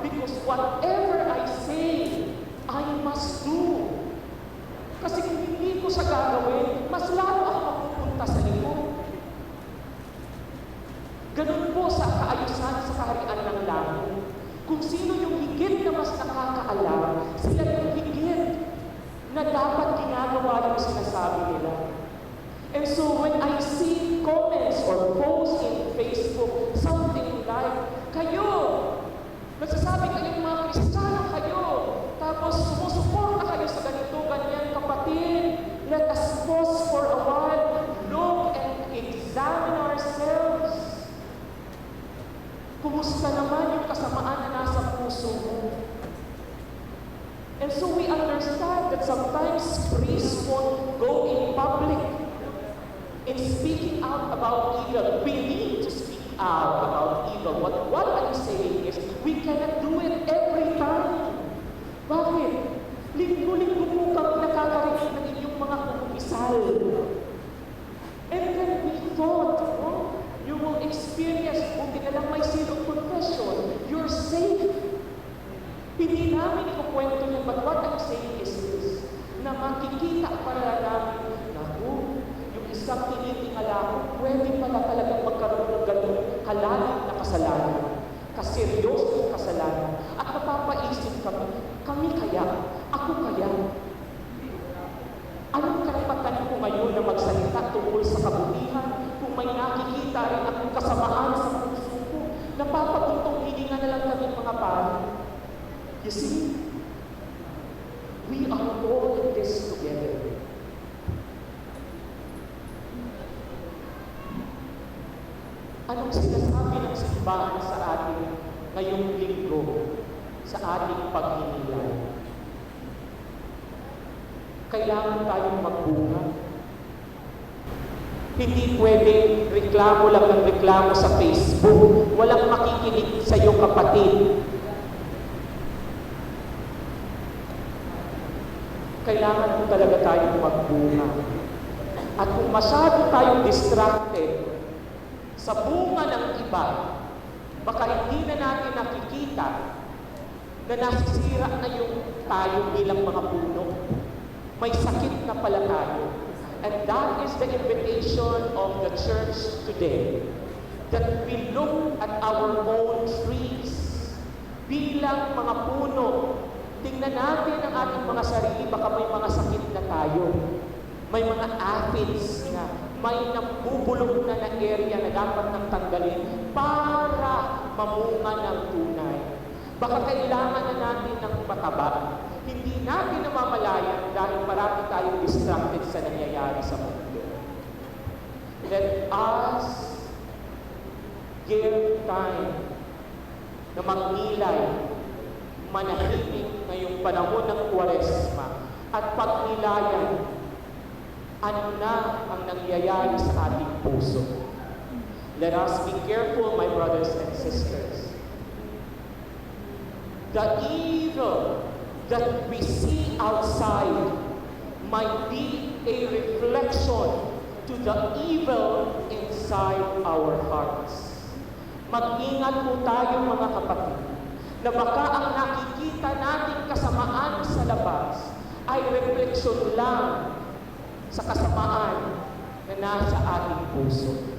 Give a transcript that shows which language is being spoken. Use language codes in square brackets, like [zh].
[en] Because whatever I say, I must do. [tl] Kasi kung hindi ko siya gagawin, mas lalo ako mapupunta sa likod. Ganun po sa kaayusan sa kaharian ng langit. Kung sino yung higit na mas nakakaalam, sila yung higit na dapat ginagawa yung sinasabi nila. [en] And so when I see comments or posts in Facebook, something like, [tl] kayo, nagsasabi kayong mga Kristiyano kayo, tapos sumusuporta kayo sa ganito, ganyan, kapatid, [en] let us pause for a while, look and examine ourselves. [tl] Kumusta naman yung kasamaan na nasa puso mo? [en] And so we understand that sometimes priests won't go in public in speaking out about evil. We need to speak out about evil. But what I'm saying is, we cannot do it every time. [tl] Bakit? Linggo-linggo po kami nakakarinig ng inyong mga kumisal. [en] And then we thought, you will experience, [tl] buti na lang may [en] seal of confession, you're safe. [tl] Hindi namin ikukwento niya, [en] but what I'm saying is this, [tl] na makikita para namin, naku, yung isang tinitingala ko, pwede pala talagang magkaroon ng ganun kalalim na kasalanan, kaseryosong kasalanan, at napapaisip kami kaya, ako kaya. Anong karapatan ko ngayon na magsalita tungkol sa kabutihan kung may nakikita rin akong kasamaan sa puso ko? Napapaguntong hininga na lang kami mga pari. [en] You see, we are all in this together. [tl] Anong sinasabi ng simbahan sa atin ngayong linggo sa ating paghinilay? Kailangan tayong magbunga. Hindi pwedeng reklamo lang ng reklamo sa Facebook. Walang makikinig sa iyo, kapatid. Kailangan po talaga tayong magbunga. At kung masyado tayong distracted sa bunga ng iba, baka hindi na natin nakikita na nasisira na yung tayo bilang mga puno. May sakit na pala tayo. [en] And that is the invitation of the church today. That we look at our own trees [tl] bilang mga puno. Tingnan natin ang ating mga sarili, baka may mga sakit na tayo. May mga aphids na, may nabubulong na area na dapat nang tanggalin para mamunga ng tunay. Baka kailangan na natin ng mataba. Hindi natin namamalayan dahil marami tayong distracted sa nangyayari sa mundo. [en] Let us give time [tl] na magnilay, manahimik ngayong panahon ng Kwaresma at pagnilayan ano na ang nangyayari sa ating puso. [en] Let us be careful, my brothers and sisters. The evil that we see outside might be a reflection to the evil inside our hearts. [tl] Mag-ingat po tayo, mga kapatid, na baka ang nakikita nating kasamaan sa labas ay refleksyon lang sa kasamaan na nasa ating puso.